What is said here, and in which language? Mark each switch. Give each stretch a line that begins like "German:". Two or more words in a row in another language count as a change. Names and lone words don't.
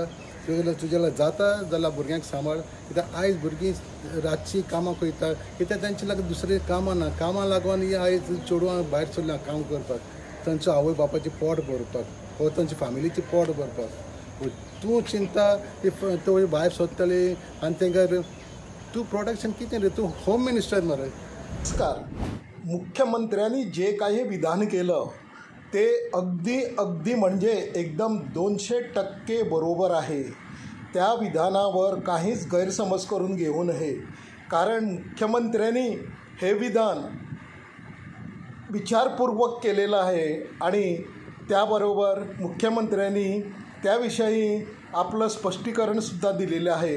Konkani: तुज्या जाता जाल्यार भुरग्यांक सांबाळ. कित्याक आयज भुरगीं रातची कामाक वयता, कित्याक तांचे लागून दुसरें कामां ना. कामां लागून आयज चेडवां भायर सरल्या काम करपाक, तांच्या आवय बापायचें पोट भरपाक वा तांच्या फॅमिलीचें पोट भरपाक. तूं चिंता तो भायर सरतले आनी तांकां तूं प्रोटेक्शन कितें रे? तूं
English: home minister
Konkani: मरे.
Marathi: नमस्कार. मुख्यमंत्र्यांनी जे काही विधान केलं ते अगदी म्हणजे एकदम 200% बरोबर आहे. त्या विधानावर काहीच गैरसमज करून घेऊ नये, कारण मुख्यमंत्र्यांनी हे विधान विचारपूर्वक केलेलं आहे आणि त्याबरोबर मुख्यमंत्र्यांनी त्याविषयी आपलं स्पष्टीकरणसुद्धा दिलेलं आहे.